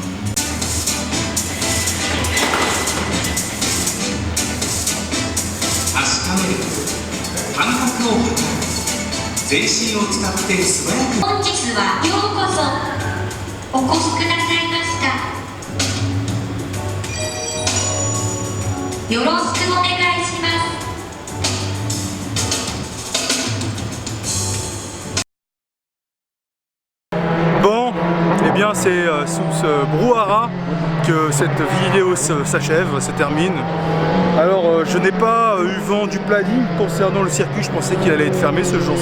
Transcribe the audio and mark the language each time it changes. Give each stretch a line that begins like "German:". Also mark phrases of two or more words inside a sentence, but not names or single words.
Japanese: 確かめる、感覚を測る、全身を使って素早く。本日はようこそお越しくださいました。よろしくお願いします。
French: Bon, eh bien c'est sous ce brouhaha que cette vidéo s'achève, se termine. Alors je n'ai pas eu vent du planning concernant le circuit, je pensais qu'il allait être fermé ce jour-ci.